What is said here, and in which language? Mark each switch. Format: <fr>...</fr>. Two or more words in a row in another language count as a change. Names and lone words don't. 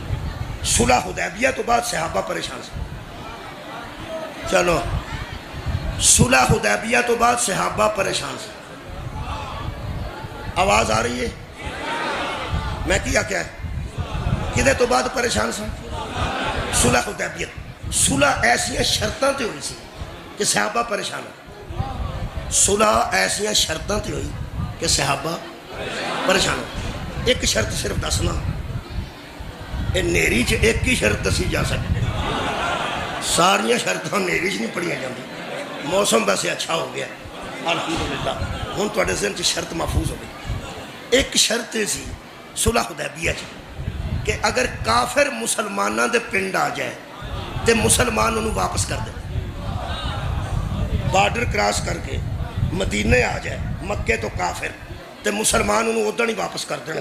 <pa>صلح حدیبیہ تو بعد صحابہ پریشان سن، چلو صلح حدیبیہ تو بعد صحابہ پریشان سن۔</pa> <ur>آواز آ رہی ہے؟</ur> <pa>میں کیا ہے کدے تو بعد پریشان سن؟ صلح حدیبیہ۔ صلح ایسی شرطاں تے ہوئی سی کہ صحابہ پریشان ہو، صلح ایسی شرطاں تے ہوئی کہ صحابہ پریشان ہو۔ ایک شرط صرف دسنا، اے نیری چ ایک ہی شرط دسی جا سکتی، ساریا شرطاں نیری چ نہیں پڑھیا جاندی۔ موسم ویسے اچھا ہو گیا الحمدللہ، ہن تواڈے ذہن چ شرط محفوظ ہو گئی۔ ایک شرط سی صلح حدیبیہ چ کہ اگر کافر مسلماناں دے پنڈ آ جائے تے مسلمان انہوں واپس کر دے،</pa> <en>border cross</en> <pa>کر کے مدینے آ جائے مکے تو کافر تے مسلمان انہوں ادھر ہی واپس کر دیں گے۔</pa>